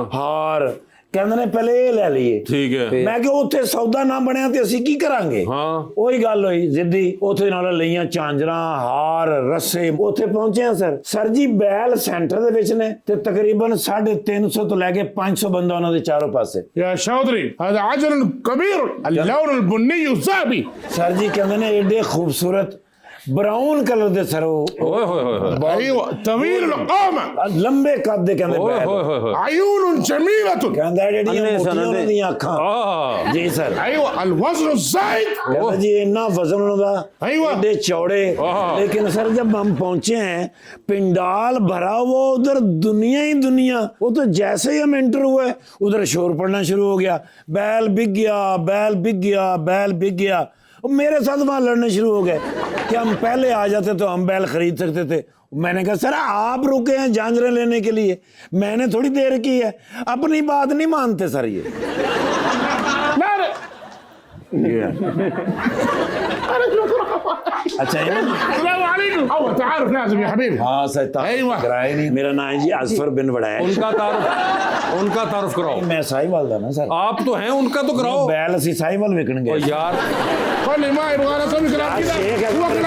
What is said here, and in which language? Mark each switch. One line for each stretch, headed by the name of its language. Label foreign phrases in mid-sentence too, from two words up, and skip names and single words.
Punjabi: ਹਾਰ. ਕਹਿੰਦੇ ਨੇ ਪਹਿਲੇ ਇਹ ਲੈ ਲਈਏ.
Urdu: ٹھیک ہے.
Punjabi: ਮੈਂ ਕਿਹਾ ਉੱਥੇ ਸੌਦਾ ਨਾ ਬਣਿਆ ਤੇ ਅਸੀਂ ਕੀ ਕਰਾਂਗੇ.
Urdu: हाँ.
Punjabi: ਉਹੀ ਗੱਲ ਹੋਈ ਜ਼ਿੱਦੀ. ਉੱਥੇ ਨਾਲ ਲਈਆਂ ਝਾਂਜਰਾਂ, ਹਾਰ, ਰੱਸੇ. ਉੱਥੇ ਪਹੁੰਚੇ ਆ ਸਰ. ਸਰ ਜੀ ਬੈਲ ਸੈਂਟਰ ਦੇ ਵਿੱਚ ਨੇ ਤੇ ਤਕਰੀਬਨ 350 ਤੋਂ ਲੈ ਕੇ 500 ਬੰਦਾ ਉਹਨਾਂ ਦੇ ਚਾਰੋਂ ਪਾਸੇ.
Arabic: يا شاطري هذا عجل كبير اللون البني الذهبي.
Punjabi: ਸਰ ਜੀ ਕਹਿੰਦੇ ਨੇ ਏਡੇ ਖੂਬਸੂਰਤ ਬਰਾਊਨ ਕਲਰ ਦੇ ਸਰ ਉਹ ओए होए होए.
Arabic: ايوه طويل القامه
Punjabi: ਲੰਬੇ ਕੱਦ ਦੇ ਕਹਿੰਦੇ ओए ਬੈਲ. होए होए होए.
Arabic: عيون جميله.
Punjabi: ਕਹਿੰਦਾ ਜਿਹੜੀਆਂ ਮੋਟੀਆਂ ਉਹਨਾਂ ਦੀਆਂ ਅੱਖਾਂ. آه. ਜੀ ਸਰ.
Arabic: ايوه الوزن الزايد.
Urdu: کہتا جی اتنا وزن ان کا
Punjabi: ਏਡੇ ਚੌੜੇ.
Urdu: لیکن سر جب ہم پہنچے ہیں پنڈال بھرا ہوا ادھر دنیا ہی دنیا. وہ تو جیسے ہی ہم انٹر ہوئے ادھر شور پڑنا شروع ہو گیا. بیل بک گیا، بیل بک گیا، بیل بک گیا. اور میرے ساتھ وہاں لڑنے شروع ہو گئے کہ ہم پہلے آ جاتے تو ہم بیل خرید سکتے تھے. میں نے کہا سر آپ رکے ہیں جھانجھریں لینے کے لیے، میں نے تھوڑی دیر کی ہے. اپنی بات نہیں مانتے سر یہ.
Arabic: لا لا
Urdu: اچھا یہ
Arabic: السلام عليكم. هو تعارف لازم يا حبيبي.
Urdu: ہاں سر
Arabic: أيوة.
Urdu: کرائے نہیں. میرا نام ہے جی اصفر بن وڑائچ. ان کا تعارف کراؤ.
Punjabi: ਮੈਂ ਸਾਹੀਵਾਲ ਦਾ ਨਾ ਸਰ.
Urdu: آپ تو ہیں، ان کا تو کراؤ.
Punjabi: ਬੈਲ ਅਸੀ ਸਾਹੀਵਾਲ ਵਿਕਣ ओ
Urdu: गए. यार.
Arabic: خلي ما يبغى انا اسوي كلام كذا.